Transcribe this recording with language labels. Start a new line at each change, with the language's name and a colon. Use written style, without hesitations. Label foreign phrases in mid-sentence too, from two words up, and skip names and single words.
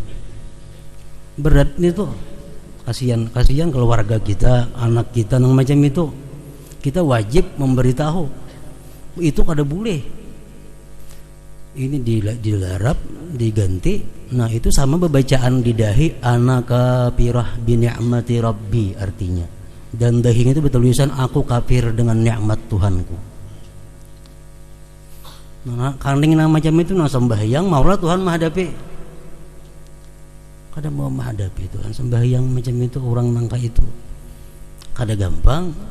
Banjar: Berat nih tuh. Kasihan keluarga kita, anak kita nang macam itu. Kita wajib memberitahu itu kada boleh. Ini dilarap, diganti. Nah itu sama bacaan di dahi,
Arabic: أنا كافرة بنعمة ربي
Banjar: artinya.
Indonesian: Dan dahinya itu bertulisan aku kafir dengan nikmat Tuhanku.
Banjar: Nah kaning nama macam itu nah sembahyang maulah Tuhan menghadapi. Kada mau menghadapi Tuhan sembahyang macam itu orang nangka itu. Kada gampang.